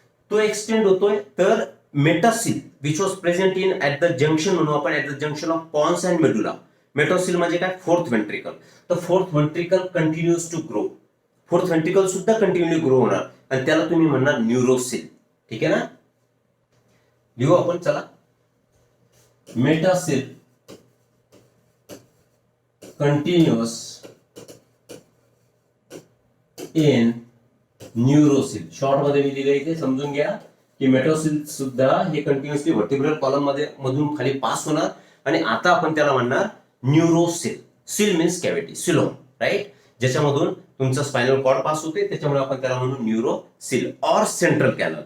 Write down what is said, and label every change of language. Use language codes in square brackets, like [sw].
[mr] तो एक्सटेंड होतोय तर मेटासिल [en] which was present in at the junction [mr] म्हणून आपण [en] At the junction of pons and medulla. [mr] मेटोसिल म्हणजे काय? Fourth ventricle. तर [en] Fourth ventricle continuous to grow. [mr] Fourth ventricle सुद्धा कंटिन्युअली ग्रो होणार आणि त्याला तुम्ही म्हणणार न्यूरोसिल. ठीक आहे ना? लिहू आपण. चला. [en] Metacoel continuous in neurocoel. [mr] शॉर्ट मध्ये मी लिहिले इथे समजून घ्या की मेटोसिल सुद्धा हे कंटिन्युअसली व्हर्टिब्रल कॉलम मध्ये मधून खाली पास होणार आणि आता आपण त्याला म्हणणार न्यूरोसिल. [en] coel means cavity, [mr] सिलोम, राईट? ज्याच्यामधून तुमचा स्पायनल कॉर्ड पास होते त्याच्यामुळे आपण त्याला म्हणू न्यूरोसिल ऑर सेंट्रल कॅनल.